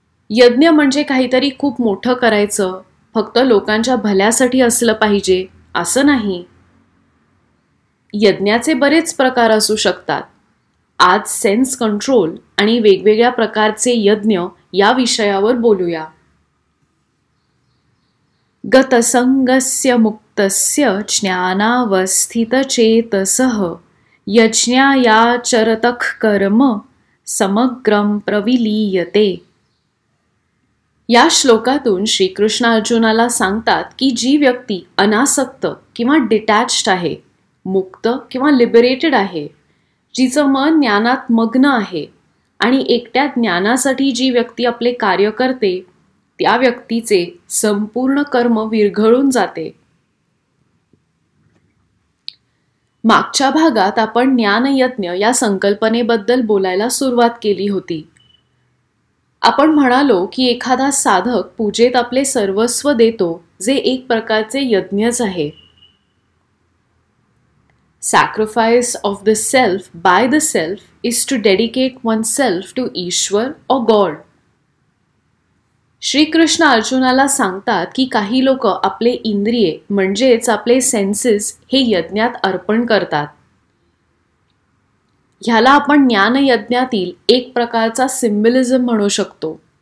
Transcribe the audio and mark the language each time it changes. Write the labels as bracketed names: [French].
[Marathi] यज्ञ म्हणजे काहीतरी खूप मोठं करायचं, फक्त लोकांच्या भल्यासाठी असलं पाहिजे असं नाही. यज्ञाचे बरेच प्रकार असू शकतात. आज सेन्स कंट्रोल आणि वेगवेगळ्या प्रकारचे यज्ञ या विषयावर बोलूया. [Sanskrit] गतसंगस्य मुक्तस्य ज्ञानावस्थितचेतसः यज्ञायाचरतः कर्म समग्रं प्रविलीयते. [Marathi] या श्लोकातून श्रीकृष्ण अर्जुनाला सांगतात की जी व्यक्ती अनासक्त किंवा डिटॅच्ड आहे, मुक्त किंवा लिबरेटेड आहे, जिचं मन ज्ञानात मग्न आहे आणि एकट्या ज्ञानासाठी जी व्यक्ती आपले कार्य करते त्या व्यक्तीचे संपूर्ण कर्म विरघळून जाते. मागच्या भागात आपण ज्ञानयज्ञ या संकल्पनेबद्दल बोलायला सुरुवात केली होती. आपण म्हणालो की एखादा साधक पूजेत आपले सर्वस्व देतो, जे एक प्रकारचे यज्ञच आहे. [English] Sacrifice of the self by the self is to dedicate oneself to Ishwar or God. [Marathi] Shrikrishna अर्जुनाला सांगतात की काही लोक आपले इंद्रिये म्हणजेच आपले सेन्सेस हे यज्ञात अर्पण करतात. ह्याला आपण ज्ञानयज्ञातील एक प्रकारचा सिम्बलिझम म्हणू शकतो.